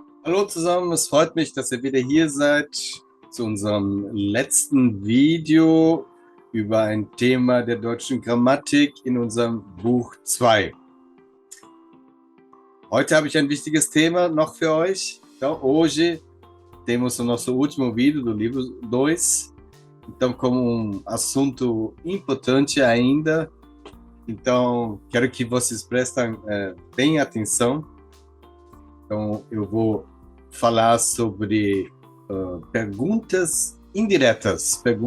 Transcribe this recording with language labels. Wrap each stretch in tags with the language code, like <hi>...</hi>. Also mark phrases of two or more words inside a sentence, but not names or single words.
<de>Hallo zusammen, es freut mich, dass ihr wieder hier seid zu unserem letzten Video über ein Thema der deutschen Grammatik in unserem Buch 2. Heute habe ich ein wichtiges Tema noch für euch.</de> <pt>Então, hoje temos o nosso último vídeo do livro 2. Então, como assunto importante ainda, então quero que vocês prestem bem atenção. Então, eu vou falar sobre perguntas indiretas.</pt>